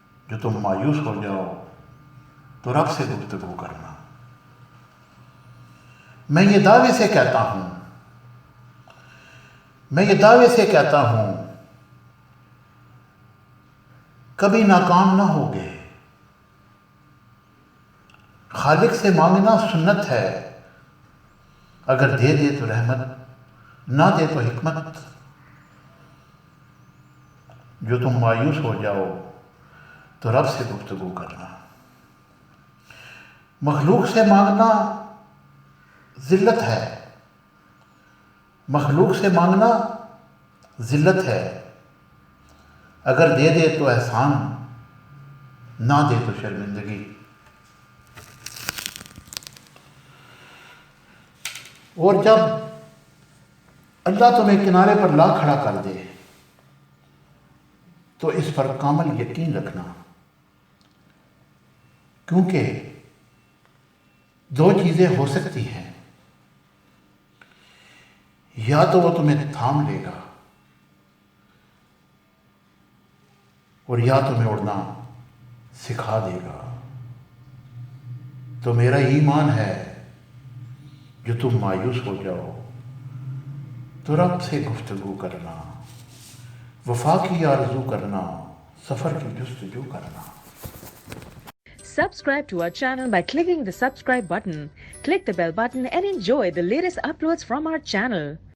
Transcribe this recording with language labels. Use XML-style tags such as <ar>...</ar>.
<ur>جو تم مایوس ہو جاؤ تو رب سے گفتگو کرنا. میں یہ دعوے سے کہتا ہوں، میں یہ دعوے سے کہتا ہوں کبھی ناکام نہ ہوگے. خالق سے مانگنا سنت ہے، اگر دے دے تو رحمت، نہ دے تو حکمت. جو تم مایوس ہو جاؤ تو رب سے گفتگو کرنا. مخلوق سے مانگنا ذلت ہے، مخلوق سے مانگنا ذلت ہے. اگر دے دے تو احسان، نہ دے تو شرمندگی. اور جب اللہ تمہیں کنارے پر لا کھڑا کر دے تو اس پر کامل یقین رکھنا، کیونکہ دو چیزیں ہو سکتی ہیں، یا تو وہ تمہیں تھام لے گا اور یا تمہیں اڑنا سکھا دے گا. تو میرا ایمان ہے جو تم مایوس ہو جاؤ تو رب سے گفتگو کرنا، وفا کی آرزو کرنا، سفر کی جستجو کرنا.</ur> <en>Subscribe to our channel by clicking the subscribe button. Click the bell button and enjoy the latest uploads from our channel.</en>